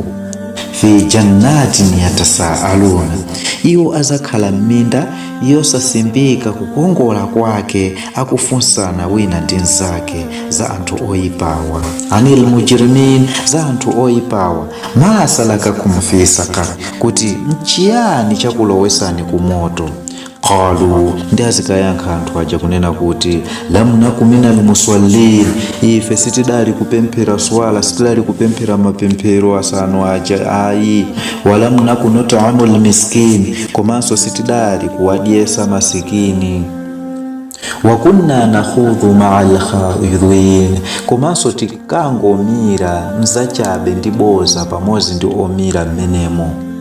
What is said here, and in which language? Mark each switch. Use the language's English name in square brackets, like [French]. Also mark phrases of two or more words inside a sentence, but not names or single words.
[Arabic] في جنات يتساءلون, [Nyanja] iwo azakhala m'minda yosasimbika kukongola kwake, akufunsana wina ndi nzake za anthu oyipawa. [Arabic] عن المجرمين, [Nyanja] za anthu oyipawa. [Arabic] ما سلككم في سقر, [Nyanja] kuti nchiyani chakulowesani ku moto? Qalu, ndi azikayankha anthu aja kunena kuti [Arabic] لم نك من المصلين, [Nyanja] ife sitidali kupemphera swala, sitidali kupemphera mapemphero asanu aja ayi. [Arabic] ولم نك نطعم المسكين, [Nyanja] komanso sitidali kuwadyesa masikini. [Arabic] وكنا نخوض مع الخائضين, [Nyanja] komanso tikangomira mzachabe ndi boza pamodzi ndi omira mmenemo.